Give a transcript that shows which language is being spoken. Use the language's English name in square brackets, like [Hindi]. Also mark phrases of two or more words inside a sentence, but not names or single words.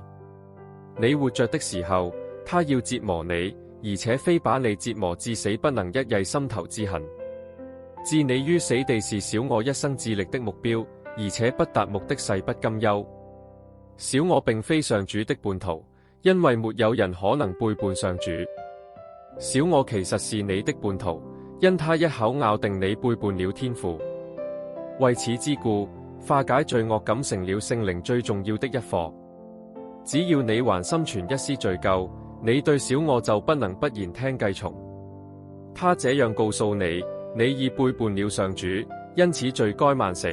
[Chinese] 你活着的時候，他要折磨你，而且非把你折磨至死不能一睨心頭之恨。置你於死地是小我一生致力的目標， 而且不達目的誓不甘休。小我並非上主的叛徒，因為沒有人可能背叛上主。小我其實是你的叛徒，因他一口咬定你背叛了天父。為此之故，化解罪惡感成了聖靈最重要的一課。只要你還心存一絲罪疚，你對小我就不能不言聽計從。他這樣告訴你，你已背叛了上主，因此罪該萬死。